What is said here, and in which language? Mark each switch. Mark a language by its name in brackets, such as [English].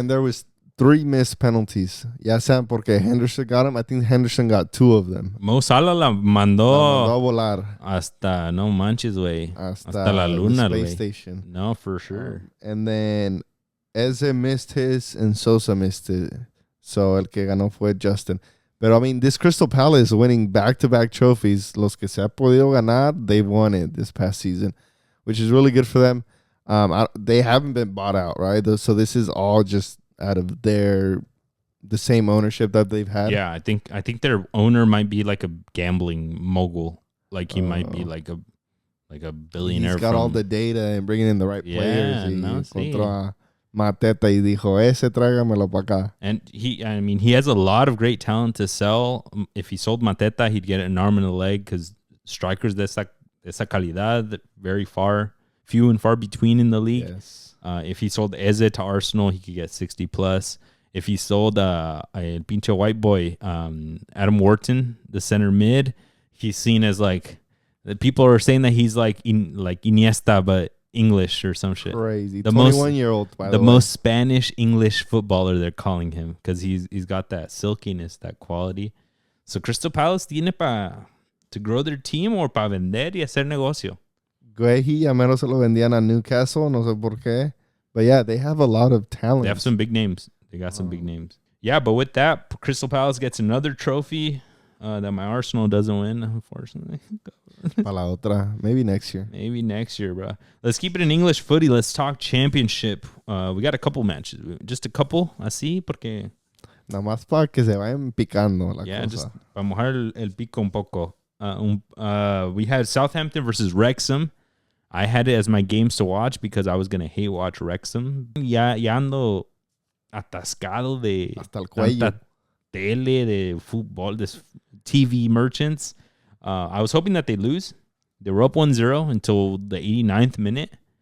[English] And there was 3 missed penalties. Ya saben porque Henderson got them. I think Henderson got 2 of them. [Spanish] Mo Salah la mandó a volar. Hasta, no manches, güey. Hasta la luna, [English] the [Spanish] güey. [English] space station. No, for sure. And then Eze missed his and Sosa missed it. [Spanish] So el que ganó fue Justin. [English] But I mean, this Crystal Palace winning back-to-back trophies. Los que se ha podido ganar, they've won it this past season, which is really good for them. They haven't been bought out, right? So this is all just out of the same ownership that they've had. Yeah, I think their owner might be like a gambling mogul. Like he might be like a billionaire. He's got all the data and bringing in the right players. [Spanish] No, encontró a Mateta y dijo, ese tráigamelo para acá. [English] And he has a lot of great talent to sell. If he sold Mateta, he'd get an arm and a leg because strikers de esa calidad, very few and far between in the league. Yes. If he sold Eze to Arsenal, he could get 60 plus. If he sold a pinche white boy, Adam Wharton, the center mid, he's seen as like, the people are saying that he's like Iniesta, but English or some shit. Crazy. The 21-year-old, by the way. The most Spanish English footballer they're calling him because he's got that silkiness, that quality. [Spanish] So Crystal Palace tiene to grow their team or para vender y hacer negocio. Guehi, ya mero se lo vendían a Newcastle, no sé por qué. [English] But yeah, they have a lot of talent. They have some big names. They got some big names. Yeah, but with that, Crystal Palace gets another trophy that my Arsenal doesn't win, unfortunately. [Spanish] Pa la otra. Maybe next year. [English] Maybe next year, bro. Let's keep it in English footy. Let's talk championship. We got a couple matches. Just a couple, así, porque... [Spanish] Nada más para que se vayan picando la cosa. Just para mojar el pico un poco. [English] We had Southampton versus Wrexham. I had it as my games to watch because I was going to hate watch Wrexham. [Spanish] Ya ando atascado de hasta el cuello. Tele, de fútbol, de TV merchants. [English] I was hoping that they lose. They were up 1-0 until the 89th minute.